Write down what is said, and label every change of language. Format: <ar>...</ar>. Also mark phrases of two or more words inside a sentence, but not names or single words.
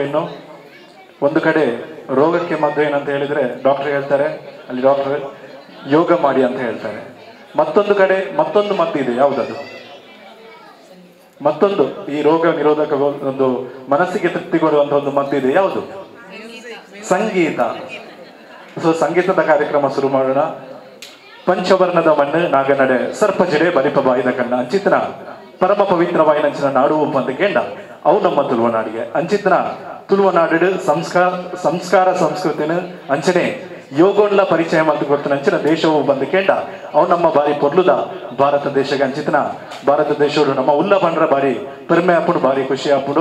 <kn>ಇನ್ನು ಒಂದು ಕಡೆ ರೋಗಕ್ಕೆ ಮದ್ದು ಏನಂತ ಹೇಳಿದರೆ ಡಾಕ್ಟರ್ ಹೇಳ್ತಾರೆ, ಅಲ್ಲಿ ಡಾಕ್ಟರ್ ಯೋಗ ಮಾಡಿ ಅಂತ ಹೇಳ್ತಾರೆ. ಮತ್ತೊಂದು ಕಡೆ ಮತ್ತೊಂದು ಮದ್ದು ಇದೆ, ಯಾವುದದು? ಮತ್ತೊಂದು ಈ ರೋಗ ನಿರೋಧಕ ಒಂದು ಮನಸ್ಸಿಗೆ ತೃಪ್ತಿ ಕೊಡುವಂತ ಒಂದು ಮದ್ದಿದೆ, ಯಾವುದು? ಸಂಗೀತ. ಸೊ ಸಂಗೀತದ ಕಾರ್ಯಕ್ರಮ ಶುರು ಮಾಡೋಣ.</kn> <tcy>ಪಂಚವರ್ಣದ ಮಣ್ಣು ನಾಗನಡೆ ಸರ್ಪಜಡೆ ಬಲಿಪ ಬಾಯಿದ ಕಣ್ಣ ಅಂಚಿತನ ಪರಮ ಪವಿತ್ರವಾಯಿನ ಅಂಚಿನ ನಾಡು ಅಂತ ಕೇಂಡ ಅವು ನಮ್ಮ ತುಳುವನಾಡಿಗೆ ಅಂಚಿತನ ತುಳುವನಾಡು ಸಂಸ್ಕಾರ ಸಂಸ್ಕೃತಿನ ಅಂಚನೆ ಯೋಗೋನ್ಲ ಪರಿಚಯ ಮತ್ತು ಗೊತ್ತಿನ ಅಂಚಿನ ದೇಶವು ಬಂದು ಕೇಂಡ ಅವು ನಮ್ಮ ಬಾರಿ ಪೊರ್ಲುದ ಭಾರತ ದೇಶಕ್ಕೆ ಅಂಚಿತನ ಭಾರತ ದೇಶಗಳು ನಮ್ಮ ಉಲ್ಲ ಬಂಡ್ರ ಬಾರಿ ಪೆರ್ಮೆ ಹಾಪುಡು ಬಾರಿ ಖುಷಿ ಹಾಪುಡು.</tcy>